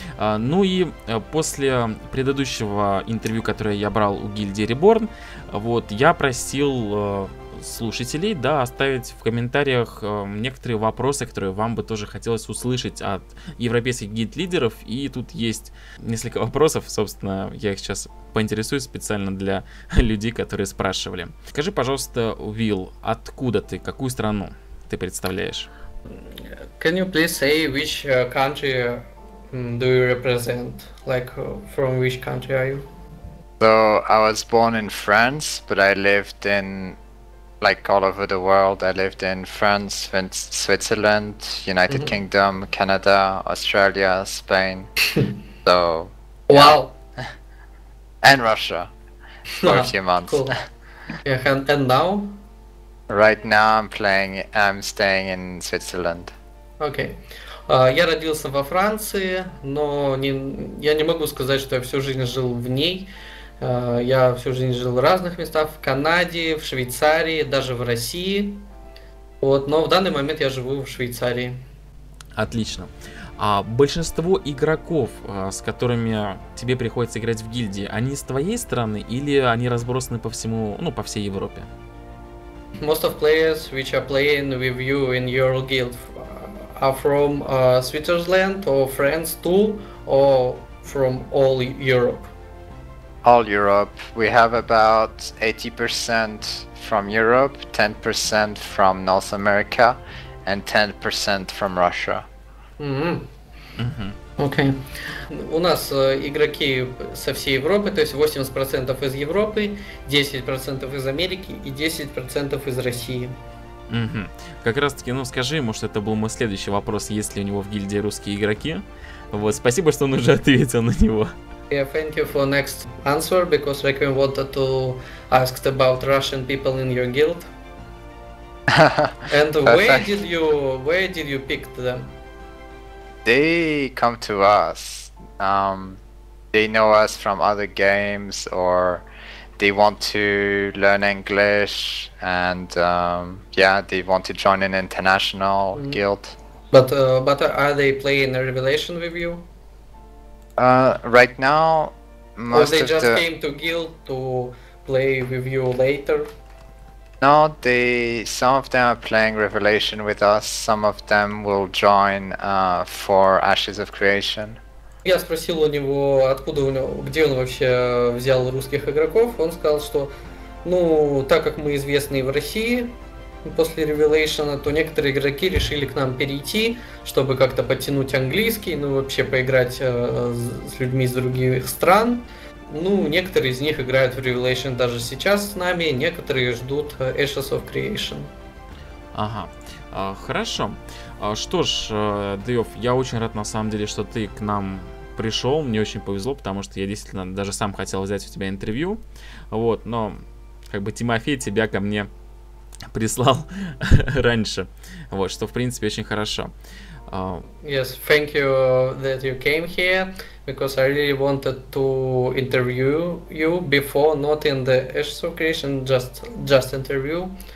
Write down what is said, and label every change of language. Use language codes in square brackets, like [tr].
[ru] Ну и после предыдущего интервью, которое я брал у гильдии Reborn, вот, я просил слушателей, да, оставить в комментариях некоторые вопросы, которые вам бы тоже хотелось услышать от европейских гильд-лидеров. И тут есть несколько вопросов, собственно, я их сейчас поинтересуюсь специально для людей, которые спрашивали. Скажи, пожалуйста, Уилл, откуда ты, какую страну ты представляешь? [en] Can you please say which country do you represent? Like, from which country are you? So I was born in France, but I lived in like all over the world. I lived in France, Switzerland, United Kingdom, Canada, Australia, Spain. So Wow. And Russia for a few months. Cool. Yeah, and now? Right now I'm staying in Switzerland. [ru] Окей. Я родился во Франции, но я не могу сказать, что я всю жизнь жил в ней. Я всю жизнь жил в разных местах, в Канаде, в Швейцарии, даже в России. Вот, но в данный момент я живу в Швейцарии. Отлично. А большинство игроков, с которыми тебе приходится играть в гильдии, они с твоей страны или они разбросаны по всему, по всей Европе? [en] Most of players which are playing with you in your guild are from Switzerland or France too, or from all Europe? All Europe. We have about 80% from Europe, 10% from North America, and 10% from Russia. [ru] Окей. У нас игроки со всей Европы, то есть 80% из Европы, 10% из Америки и 10% из России. Как раз таки, скажи, может, это был мой следующий вопрос, есть ли у него в гильдии русские игроки. Вот, спасибо, что он уже ответил на него. [en] Yeah, thank you for next answer, because Requiem wanted to ask about Russian people in your guild. And where did you pick them? They come to us. They know us from other games, or they want to learn English, and they want to join an international guild. But are they playing a Revelation with you? Right now, most or they of just came to guild to play with you later? No, some of them are playing Revelation with us. Some of them will join for Ashes of Creation. [ru] Я спросил у него, где он вообще взял русских игроков. Он сказал, что, так как мы известны в России после Revelation, то некоторые игроки решили к нам перейти, чтобы как-то подтянуть английский, вообще поиграть с людьми из других стран. Некоторые из них играют в Revelation даже сейчас с нами, некоторые ждут Ashes of Creation. Ага, хорошо. Что ж, Deioth, я очень рад на самом деле, что ты к нам пришел. Мне очень повезло, потому что я действительно даже сам хотел взять у тебя интервью. Вот, но Тимофей тебя ко мне прислал раньше. Вот, что в принципе очень хорошо. [en] Yes, thank you that you came here, because I really wanted to interview you before, not in the Ashes of Creation, just interview.